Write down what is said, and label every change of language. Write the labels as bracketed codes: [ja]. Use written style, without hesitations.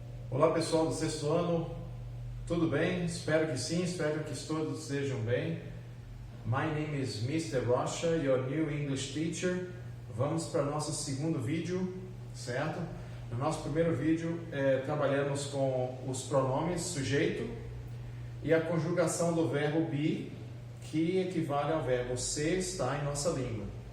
[pt] Olá pessoal do sexto ano, tudo bem? Espero que sim, espero que todos estejam bem. [en] My name is Mr. Rocha, your new English teacher. [pt] Vamos para o nosso segundo vídeo, certo? No nosso primeiro vídeo trabalhamos com os pronomes sujeito e a conjugação do verbo be, que equivale ao verbo ser, estar em nossa língua.